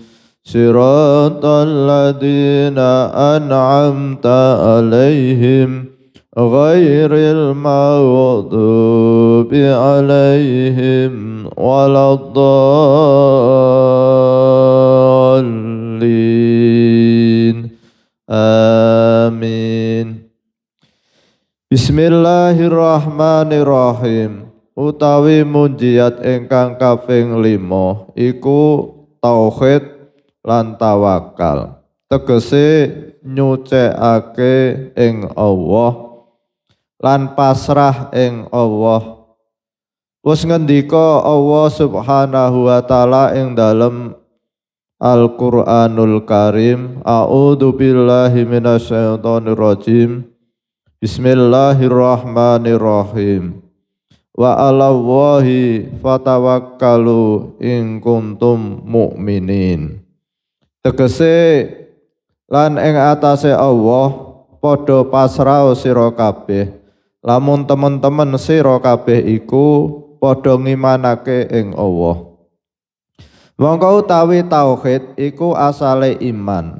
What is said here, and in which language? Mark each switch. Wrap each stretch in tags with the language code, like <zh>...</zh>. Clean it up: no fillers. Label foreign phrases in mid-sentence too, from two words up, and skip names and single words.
<ar>صراط الذين أنعمت عليهم غير المغضوب عليهم ولا الضالين. Amin. Bismillahirrahmanirrahim.</ar> <jv>Utawi munjiat ingkang kaping 5 iku tauhid lan tawakal. Tegese nyucikake ing Allah lan pasrah ing Allah. Wis ngendika Allah</jv> <ar>سبحانه وتعالى</ar> <jv>ing dalem</jv> <ar>القرآن الكريم, أعوذ بالله من الشيطان الرجيم. بسم الله الرحمن الرحيم وعلى الله فتوكلوا إن كنتم مؤمنين.</ar> <jv>Tegese lan ing atase Allah padha pasrah sira kabeh. Lamun temen-temen sira kabeh iku padha ngimanake ing Allah. Mongko utawi tauhid iku asale iman.</jv>